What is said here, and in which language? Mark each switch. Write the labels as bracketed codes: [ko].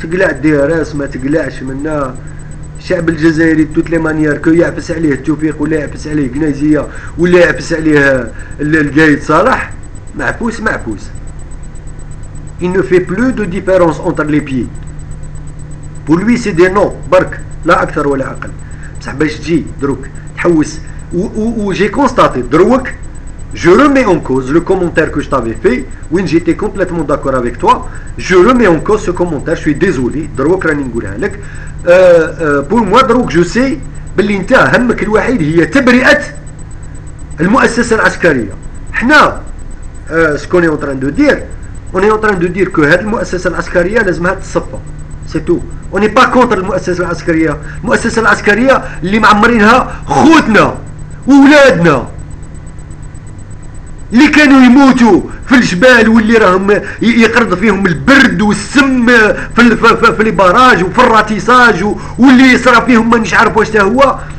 [ar] تقلع الدراس ما تقلعش منا الشعب الجزائري [fr] توت لي مانيير كو [ar] يعفس عليه التوفيق ولا يعفس عليه قنيزية ولا يعفس عليه القايد صالح معفوس. [fr] il ne fait plus de différence entre les pieds. pour lui c'est des noms [ar] برك لا أكثر ولا أقل. بصح باش تجي دروك تحوس و [fr] j'ai constaté [ar] دروك [fr] je remets en cause le commentaire que je t'avais fait. Oui, j'étais complètement d'accord avec toi. Je remets en cause ce commentaire. Je suis désolé. [ar] دروك راني نقولها لك. [fr] pour moi [ar] دروك [fr] je sais [ar] باللي انت همك الوحيد هي تبرئة المؤسسة العسكرية. حنا [fr] ce qu'on est en train de dire, on est en train de dire que [ar] هذه المؤسسة العسكرية لازمها تصفى. [fr] c'est tout. on n'est pas contre [ar] المؤسسة العسكرية. المؤسسة العسكرية اللي معمرينها خوتنا وولادنا اللي كانوا يموتوا في الجبال واللي راهم يقرض فيهم البرد والسم في البراج وفي الراتيساج واللي يصرى فيهم ما نش عارف واش هو.